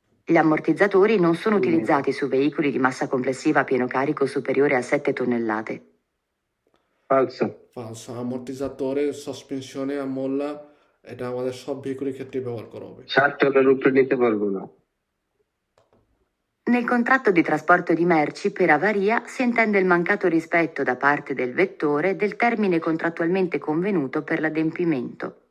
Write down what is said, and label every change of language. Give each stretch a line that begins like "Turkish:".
Italian: Gli ammortizzatori non sono utilizzati su veicoli di massa complessiva a pieno carico superiore a 7 tonnellate. Falso.
Bangla: ফালসা আমortizzatore সাসপেনশনে মোল্লা, এটা আমাদের সব ভেহিকুলের ক্ষেত্রে ব্যবহার করা হবে। 60 টনের উপরে নিতে পারবো না।
Italian: Nel contratto di trasporto di merci per avaria si intende il mancato rispetto da parte del vettore del termine contrattualmente convenuto per l'adempimento.